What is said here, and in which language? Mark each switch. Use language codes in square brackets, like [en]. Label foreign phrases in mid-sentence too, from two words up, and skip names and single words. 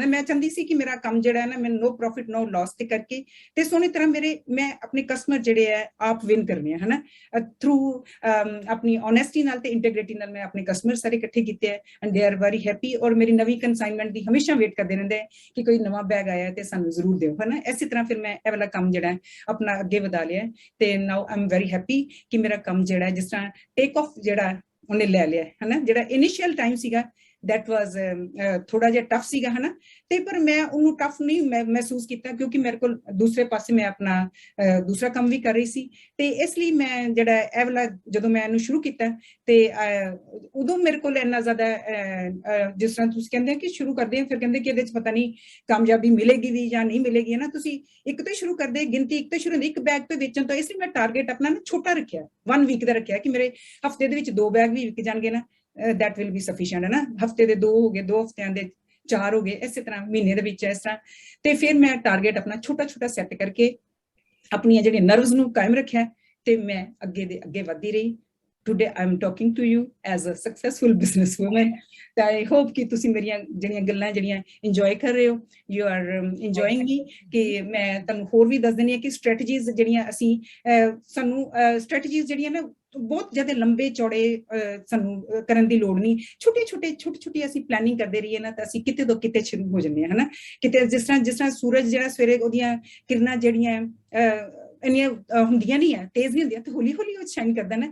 [pa] ਮੈਂ ਚਾਹੁੰਦੀ ਸੀ ਕਿ ਮੇਰਾ ਕੰਮ ਜਿਹੜਾ ਹੈ ਨਾ, ਮੈਨੂੰ [en] no profit no loss [pa] ਤੇ ਕਰਕੇ ਤੇ ਸੋਹਣੀ ਤਰ੍ਹਾਂ ਮੈਂ ਆਪਣੇ ਕਸਟਮਰ ਜਿਹੜੇ ਹੈ ਆਪ ਵਿਨ ਕਰਨੇ ਆ ਹੈ ਨਾ, ਥਰੂ ਆਪਣੀ ਓਨੈਸਟੀ ਨਾਲ ਤੇ ਇੰਟੈਗ੍ਰਿਟੀ ਨਾਲ ਮੈਂ ਆਪਣੇ ਕਸਟਮਰ ਸਾਰੇ ਇਕੱਠੇ ਕੀਤੇ ਹੈ [en] and they are very happy. [pa] ਔਰ ਮੇਰੀ ਨਵੀਂ ਕਨਸਾਈਨਮੈਂਟ ਦੀ ਹਮੇਸ਼ਾ ਵੇਟ ਕਰਦੇ ਰਹਿੰਦੇ ਕਿ ਕੋਈ ਨਵਾਂ ਬੈਗ ਆਇਆ ਤੇ ਸਾਨੂੰ ਜ਼ਰੂਰ ਦਿਓ ਹੈ ਨਾ। ਇਸੇ ਤਰ੍ਹਾਂ ਫਿਰ ਮੈਂ ਇਹ ਵਾਲਾ ਕੰਮ ਜਿਹੜਾ ਆਪਣਾ ਅੱਗੇ ਵਧਾ ਲਿਆ ਤੇ [en] now I am very happy [pa] ਕਿ ਮੇਰਾ ਕੰਮ ਜਿਹੜਾ ਜਿਸ ਤਰ੍ਹਾਂ [en] take off [pa] ਜਿਹੜਾ ਉਹਨੇ ਲੈ ਲਿਆ ਹੈ ਨਾ। ਜਿਹੜਾ [en] initial time [pa] ਸੀਗਾ [en] that was [pa] ਥੋੜਾ ਜਿਹਾ ਟਫ ਸੀਗਾ ਹੈ ਨਾ, ਤੇ ਪਰ ਮੈਂ ਉਹਨੂੰ ਟਫ ਨਹੀਂ ਮਹਿਸੂਸ ਕੀਤਾ ਕਿਉਂਕਿ ਮੇਰੇ ਕੋਲ ਦੂਸਰੇ ਪਾਸੇ ਮੈਂ ਆਪਣਾ ਦੂਸਰਾ ਕੰਮ ਵੀ ਕਰ ਰਹੀ ਸੀ। ਤੇ ਇਸ ਲਈ ਮੈਂ ਜਿਹੜਾ ਇਹ ਵਾਲਾ ਜਦੋਂ ਮੈਂ ਇਹਨੂੰ ਸ਼ੁਰੂ ਕੀਤਾ ਤੇ ਉਦੋਂ ਮੇਰੇ ਕੋਲ ਇੰਨਾ ਜ਼ਿਆਦਾ ਜਿਸ ਤਰ੍ਹਾਂ ਤੁਸੀਂ ਕਹਿੰਦੇ ਕਿ ਸ਼ੁਰੂ ਕਰਦੇ ਆ ਫਿਰ ਕਹਿੰਦੇ ਕਿ ਇਹਦੇ 'ਚ ਪਤਾ ਨਹੀਂ ਕਾਮਯਾਬੀ ਮਿਲੇਗੀ ਵੀ ਜਾਂ ਨਹੀਂ ਮਿਲੇਗੀ ਹੈ ਨਾ। ਤੁਸੀਂ ਇੱਕ ਤੋਂ ਸ਼ੁਰੂ ਕਰਦੇ, ਗਿਣਤੀ ਇੱਕ ਤੋਂ ਸ਼ੁਰੂ ਹੁੰਦੀ, ਇੱਕ ਬੈਗ ਤੋਂ ਵੇਚਣ ਤੋਂ। ਇਸ ਲਈ ਮੈਂ ਟਾਰਗੇਟ ਆਪਣਾ ਨਾ ਛੋਟਾ ਰੱਖਿਆ, 1 ਵੀਕ ਦਾ ਰੱਖਿਆ ਕਿ ਮੇਰੇ ਹਫਤੇ ਦੇ ਵਿੱਚ 2 ਬੈਗ ਵੀ ਵਿਕ ਜਾਣਗੇ ਨਾ, [en] that will be sufficient [pa] ਹੈ ਨਾ। ਹਫਤੇ ਦੇ 2 ਹੋ ਗਏ, 2 ਹਫਤਿਆਂ ਦੇ 4 ਹੋ ਗਏ, ਇਸੇ ਤਰ੍ਹਾਂ ਮਹੀਨੇ ਦੇ ਵਿੱਚ ਇਸ ਤਰ੍ਹਾਂ। ਤੇ ਫਿਰ ਮੈਂ ਟਾਰਗੇਟ ਆਪਣਾ ਛੋਟਾ ਸੈੱਟ ਕਰਕੇ ਆਪਣੀਆਂ ਜਿਹੜੀਆਂ ਨਰਵਸ ਨੂੰ ਕਾਇਮ ਰੱਖਿਆ ਤੇ ਮੈਂ ਅੱਗੇ ਦੇ ਅੱਗੇ ਵਧਦੀ ਰਹੀ। [en] Today I am talking to you as a successful businesswoman. [pa] ਤਾਂ [en] I hope [pa] ਕਿ ਤੁਸੀਂ ਮੇਰੀਆਂ ਜਿਹੜੀਆਂ ਗੱਲਾਂ ਜਿਹੜੀਆਂ ਇੰਜੋਏ ਕਰ ਰਹੇ ਹੋ, [en] you are enjoying me। [pa] ਕਿ ਮੈਂ ਤੁਹਾਨੂੰ ਹੋਰ ਵੀ ਦੱਸ ਦਿੰਦੀ ਹਾਂ ਕਿ ਸਟ੍ਰੈਟਜੀਜ਼ ਜਿਹੜੀਆਂ ਅਸੀਂ ਸਾਨੂੰ ਸਟ੍ਰੈਟਜੀਜ਼ ਜਿਹੜੀਆਂ ਨਾ ਬਹੁਤ ਜ਼ਿਆਦਾ ਲੰਬੇ ਚੌੜੇ ਸਾਨੂੰ ਕਰਨ ਦੀ ਲੋੜ ਨਹੀਂ। ਛੋਟੀ ਅਸੀਂ ਪਲੈਨਿੰਗ ਕਰਦੇ ਰਹੀਏ ਨਾ ਤਾਂ ਅਸੀਂ ਕਿਤੇ ਤੋਂ ਕਿਤੇ ਸ਼ੁਰੂ ਹੋ ਜਾਂਦੇ ਹਾਂ ਹੈ ਨਾ। ਕਿਤੇ ਜਿਸ ਤਰ੍ਹਾਂ ਸੂਰਜ ਜਿਹੜਾ ਸਵੇਰੇ ਉਹਦੀਆਂ ਕਿਰਨਾਂ ਜਿਹੜੀਆਂ ਇੰਨੀਆਂ ਹੁੰਦੀਆਂ ਨਹੀਂ ਹੈ, ਤੇਜ਼ ਨਹੀਂ ਹੁੰਦੀਆਂ, ਤੇ ਹੌਲੀ ਉਹ ਸ਼ਾਈਨ ਕਰਦਾ ਨਾ।